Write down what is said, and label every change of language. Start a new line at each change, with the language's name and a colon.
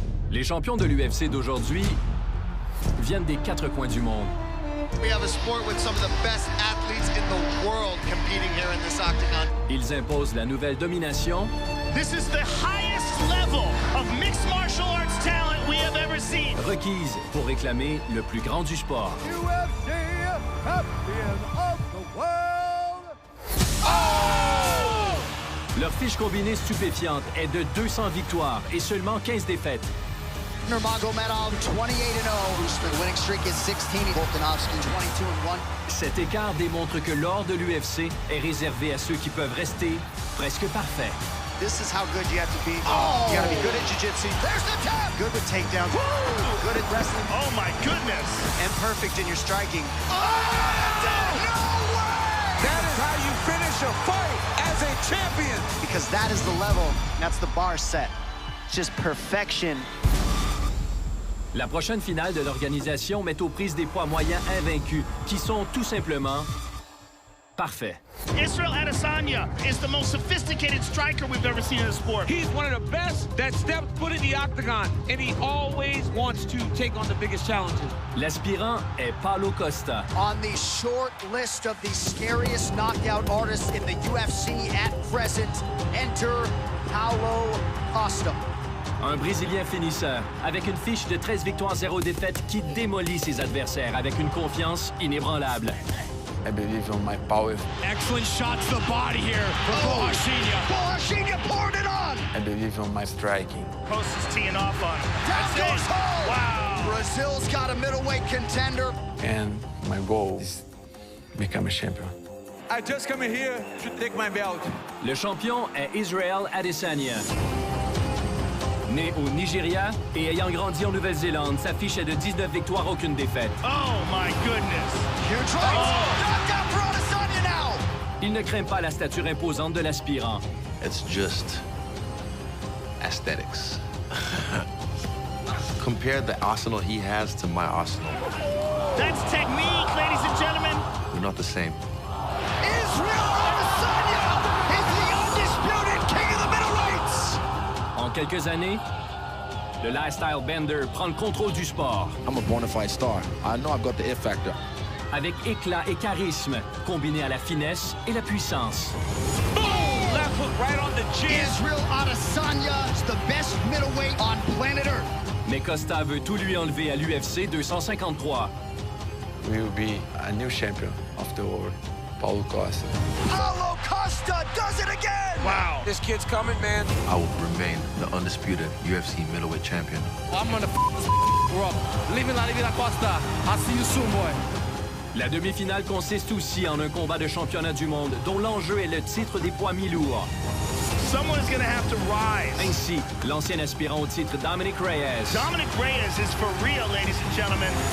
French: Les champions de l'UFC d'aujourd'hui viennent des quatre coins du monde.
English: We have a sport with some of the best athletes in the world competing here in this octagon.
French: Ils imposent la nouvelle domination.
English: This is the highest level of mixed martial arts talent we have ever seen.
French: Requise pour réclamer le plus grand du sport.
English: UFC champion of the world.
French: Leur fiche combinée stupéfiante est de 200 victoires et seulement 15 défaites.
English: Nurmagomedov 28-0, whose winning streak is 16. Volkanovski 22-1.
French: Cet écart démontre que l'or de l'UFC est réservé à ceux qui peuvent rester presque parfaits.
English: This is how good you have to be. Oh. You got to be good at jiu-jitsu. There's the tap. Good with takedowns. Woo. Good at wrestling. Oh my goodness. And perfect in your striking. Oh, no way! That is how you finish a fight as a champion. Because that is the level. That's the bar set. It's just perfection.
French: La prochaine finale de l'organisation met aux prises des poids moyens invaincus, qui sont tout simplement parfaits.
English: Israel Adesanya is the most sophisticated striker we've ever seen in the sport. He's one of the best that steps foot in the octagon, and he always wants to take on the biggest challenges.
French: L'aspirant est Paulo Costa.
English: On the short list of the scariest knockout artists in the UFC at present, enter Paulo Costa.
French: Un Brésilien finisseur, avec une fiche de 13 victoires, 0 défaites, qui démolit ses adversaires avec une confiance inébranlable.
English: I believe in my power. Excellent shot to the body here from Borrachinha. Borrachinha poured it on! I believe in my striking. Post is teeing off on him. Down That's home! Wow. Brazil's got a middleweight contender. And my goal is become a champion. I just come here to take my belt.
French: Le champion est Israel Adesanya. Né au Nigeria et ayant grandi en Nouvelle-Zélande, sa fiche est de 19 victoires, aucune défaite.
English: Oh my goodness. Huge right. Knockout for Adesanya now!
French: Il ne craint pas la stature imposante de l'aspirant.
English: It's just aesthetics. Compare the arsenal he has to my arsenal. That's technique, ladies and gentlemen. We're not the same. Israel Adesanya is the undisputed king of the middleweights!
French: En quelques années, le lifestyle bender prend le contrôle du sport.
English: I'm a bona fide star. I know I've got the it factor.
French: Avec éclat et charisme, combiné à la finesse et la puissance.
English: Boom! Left hook right on the chin. Israel Adesanya is the best middleweight on planet Earth.
French: Mais Costa veut tout lui enlever à l'UFC 253.
English: We will be a new champion of the world, Paulo Costa. Paulo Costa does it again! Wow. This kid's coming, man. I will remain the undisputed UFC middleweight champion. I'm gonna this up. Leave la Costa. I'll see you soon, boy.
French: La demi-finale consiste aussi en un combat de championnat du monde dont l'enjeu est le titre des poids mi-lourds.
English: Someone's going to have to rise.
French: Ainsi, l'ancien aspirant au titre Dominic Reyes
English: Dominic Reyes is for real, ladies and gentlemen.